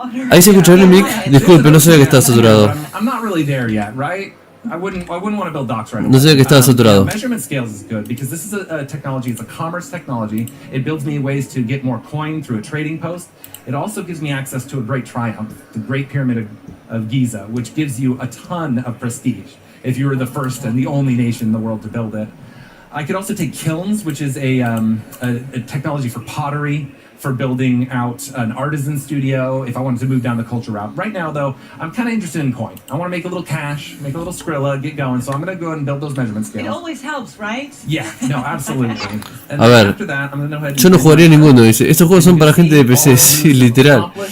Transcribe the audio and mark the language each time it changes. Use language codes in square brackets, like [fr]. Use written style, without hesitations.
[es] Ahí se escucha bien el mic. Disculpe, no sabía que estaba saturado. [en] I'm not really there yet, right? I wouldn't want to build docks right away. [es] No sé que estaba saturado. [en] Measurement scales is good because this is a technology. It's a commerce technology. It builds me ways to get more coin through a trading post. It also gives me access to a great triumph, the Great Pyramid of Giza, which gives you a ton of prestige if you were the first and the only nation in the world to build it. I could also take kilns, which is a technology for pottery, for building out an artisan studio, if I wanted to move down the culture route. Right now, though, I'm kind of interested in coin. I want to make a little cash, make a little Skrilla, get going. So I'm going to go ahead and build those measurement scales. It always helps, right? Yeah, no, absolutely. And [es] A ver, [en] after that, I'm going to go ahead and [es] yo no jugaría ninguno, dice. Estos juegos son para gente de PC, sí, literal.